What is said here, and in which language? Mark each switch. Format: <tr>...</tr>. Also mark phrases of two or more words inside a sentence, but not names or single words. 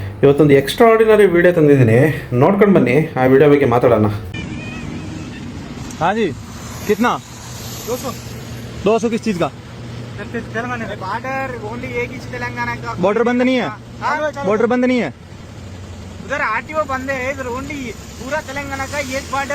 <kn>ಇವತ್ತೊಂದು ಎಕ್ಸ್ಟ್ರಾಆರ್ಡಿನರಿ ವಿಡಿಯೋ ತಂದಿದ್ದೀನಿ, ನೋಡ್ಕೊಂಡು ಬನ್ನಿ. ಆ ವಿಡಿಯೋ ಬಗ್ಗೆ ಮಾತಾಡೋಣ.</kn> <hi>हाँ जी, कितना 200 किस चीज का? बॉर्डर ओनली एक ही तेलंगाना का। बॉर्डर बंद नहीं है, बॉर्डर बंद नहीं है, उधर आरटीओ बंद है, इधर ओनली पूरा तेलंगाना का एक बॉर्डर।</hi>